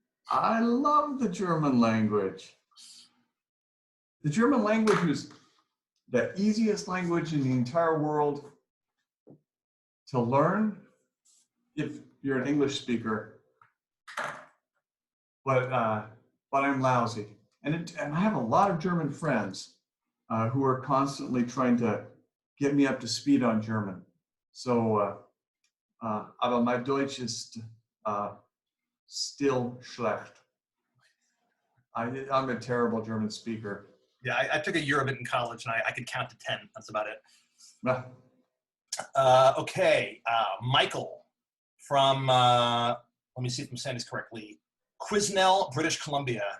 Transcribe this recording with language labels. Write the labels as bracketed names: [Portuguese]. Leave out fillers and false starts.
[English] I love the German language. The German language is the easiest language in the entire world to learn if you're an English speaker, but I'm lousy. And I have a lot of German friends who are constantly trying to get me up to speed on German. [German] So, aber mein Deutsch ist still schlecht. [English] I'm a terrible German speaker. Yeah, I took a year of it in college, and I could count to 10. That's about it. Ah, Okay, Michael from, let me see if I'm saying this correctly, Quesnel, British Columbia.